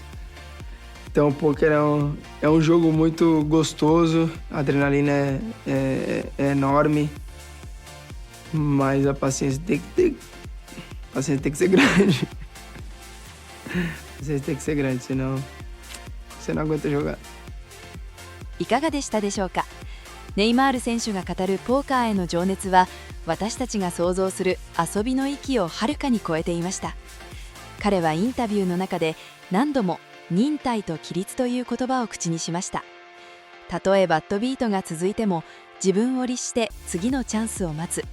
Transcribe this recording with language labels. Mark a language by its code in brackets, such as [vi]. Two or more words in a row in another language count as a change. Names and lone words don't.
[pt] Então o poker é um jogo muito gostoso, a adrenalina é enorme, mas a paciência tem que ser grande. A paciência tem que ser grande, senão você não aguenta jogar. [ja] いかがでしたでしょうか。 ネイマール選手が語るポーカーへの情熱は、私たちが想像する遊びの域をはるかに超えていました。彼はインタビューの中で何度も忍耐と規律という言葉を口にしました。たとえバッドビートが続いても自分を律して次のチャンスを待つ。